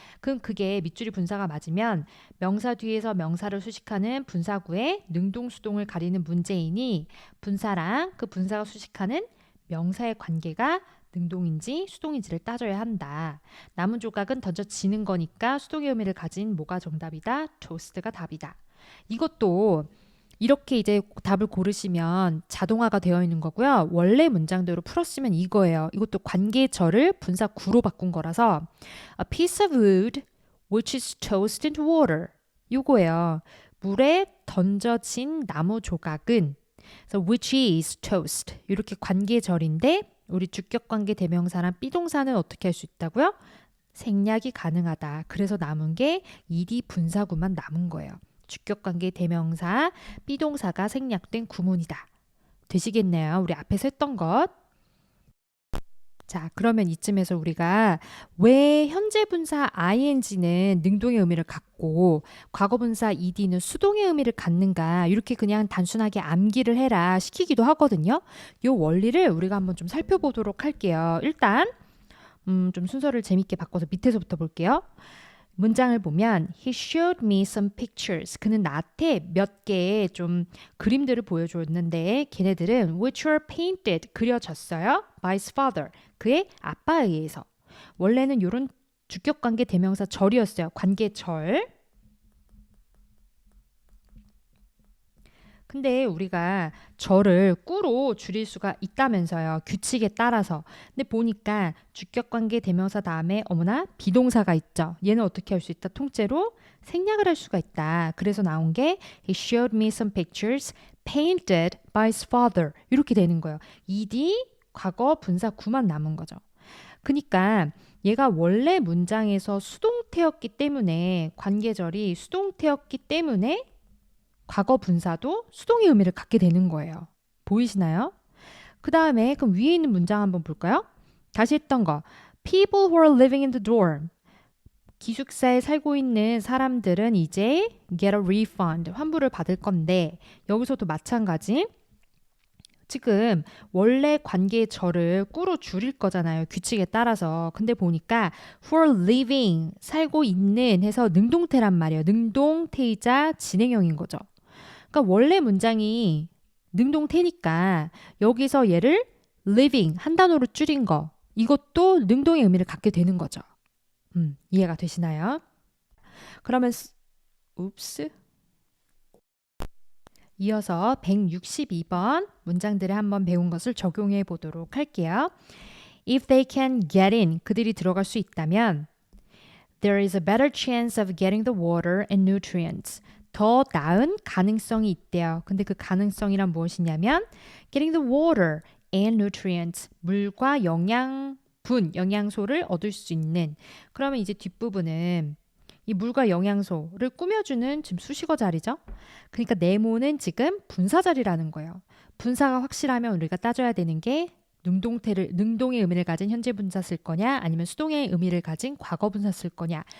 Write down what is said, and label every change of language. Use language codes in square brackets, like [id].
[ko] 그럼 그게 밑줄이 분사가 맞으면 명사 뒤에서 명사를 수식하는 분사구의 능동수동을 가리는 문제이니 분사랑 그 분사가 수식하는 명사의 관계가 능동인지 수동인지를 따져야 한다. 남은 조각은 던져지는 거니까 수동의 의미를 가진 뭐가 정답이다? tossed가 답이다. 이것도 이렇게 이제 답을 고르시면 자동화가 되어 있는 거고요. 원래 문장대로 풀었으면 이거예요. 이것도 관계절을 분사 구로 바꾼 거라서 [en] a piece of wood which is tossed into water [ko] 이거예요. 물에 던져진 나무 조각은 그래서 which is tossed 이렇게 관계절인데 우리 주격관계 대명사랑 비동사는 어떻게 할 수 있다고요? 생략이 가능하다. 그래서 남은 게 ed 분사구만 남은 거예요. 주격관계 대명사, 비동사가 생략된 구문이다. 되시겠네요. 우리 앞에서 했던 것. 자, 그러면 이쯤에서 우리가 왜 현재 분사 ing는 능동의 의미를 갖고 과거 분사 ed는 수동의 의미를 갖는가 이렇게 그냥 단순하게 암기를 해라 시키기도 하거든요. 이 원리를 우리가 한번 좀 살펴보도록 할게요. 일단 좀 순서를 재밌게 바꿔서 밑에서부터 볼게요. 문장을 보면 [en] He showed me some pictures. [ko] 그는 나한테 몇 개의 좀 그림들을 보여줬는데 걔네들은 [en] which were painted. [ko] 그려졌어요. [en] by his father. [ko] 그의 아빠에 의해서. 원래는 이런 주격관계 대명사 절이었어요. 관계절. 근데 우리가 절을 꾸로 줄일 수가 있다면서요. 규칙에 따라서. 근데 보니까 주격관계 대명사 다음에 어머나 비동사가 있죠. 얘는 어떻게 할 수 있다? 통째로 생략을 할 수가 있다. 그래서 나온 게 [en] He showed me some pictures painted by his father. [ko] 이렇게 되는 거예요. ed 과거 분사 구만 남은 거죠. 그러니까 얘가 원래 문장에서 수동태였기 때문에 관계절이 수동태였기 때문에 과거 분사도 수동의 의미를 갖게 되는 거예요. 보이시나요? 그 다음에 그럼 위에 있는 문장 한번 볼까요? 다시 했던 거. [en] People who are living in the dorm. [ko] 기숙사에 살고 있는 사람들은 이제 [en] get a refund. [ko] 환불을 받을 건데 여기서도 마찬가지. 지금 원래 관계의 절을 꾸로 줄일 거잖아요. 규칙에 따라서. 근데 보니까 for living, 살고 있는 해서 능동태란 말이에요. 능동태이자 진행형인 거죠. 그러니까 원래 문장이 능동태니까 여기서 얘를 living, 한 단어로 줄인 거. 이것도 능동의 의미를 갖게 되는 거죠. 이해가 되시나요? 그러면 읍스. 이어서 162번 문장들을 한번 배운 것을 적용해 보도록 할게요. [en] If they can get in, [ko] 그들이 들어갈 수 있다면 [en] there is a better chance of getting the water and nutrients. [ko] 더 나은 가능성이 있대요. 근데 그 가능성이란 무엇이냐면 [en] getting the water and nutrients. [ko] 물과 영양분, 영양소를 얻을 수 있는. 그러면 이제 뒷부분은 이 물과 영양소를 꾸며주는 지금 수식어 자리죠. 그러니까 네모는 지금 분사 자리라는 거예요. 분사가 확실하면 우리가 따져야 되는 게 능동의 의미를 가진 현재 분사 쓸 거냐 아니면 수동의 의미를 가진 과거 분사 쓸 거냐.